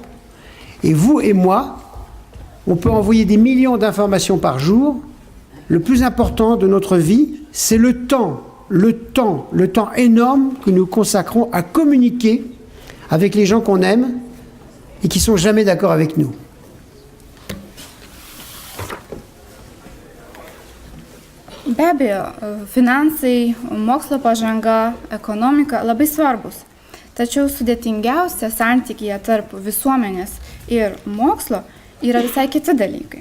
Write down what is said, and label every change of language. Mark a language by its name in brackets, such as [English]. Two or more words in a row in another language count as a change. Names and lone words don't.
[French] Et vous et moi, on peut envoyer des millions d'informations par jour. Le plus important de notre vie, c'est le temps énorme que nous consacrons à communiquer avec les gens qu'on aime et qui ne sont jamais d'accord avec nous. [Lithuanian] Be abejo, finansai, mokslo pažanga, ekonomika labai svarbus. Tačiau sudėtingiausia santykyje tarp visuomenės ir mokslo yra visai kiti dalykai.